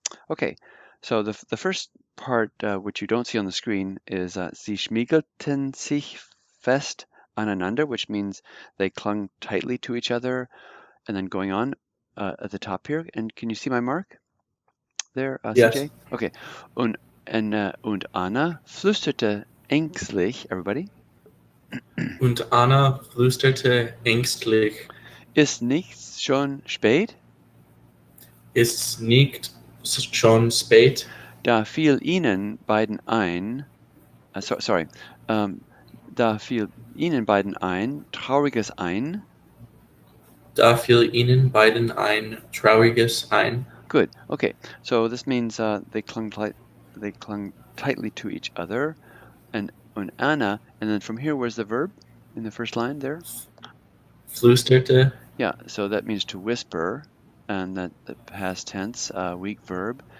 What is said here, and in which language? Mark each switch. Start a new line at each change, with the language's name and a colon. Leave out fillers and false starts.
English: Okay, so the first part, which you don't see on the screen, is
German: Sie schmiegelten sich fest aneinander,
English: which means they clung tightly to each other. And then going on at the top here, and can you see my mark there, Yes. CJ?
German: Okay, und Anna flüsterte ängstlich, everybody. Und Anna flüsterte ängstlich. Ist nichts schon spät? Ist's nicht schon spät? Da fiel ihnen beiden ein, da fiel ihnen beiden ein, trauriges ein. Da fiel ihnen beiden ein trauriges ein.
English: Good. Okay. So this means they clung tightly to each other, and Anna. And then from here, where's the verb in the first line there?
German: Flüsterte.
English: Yeah. So that means to whisper, and that the past tense, weak verb.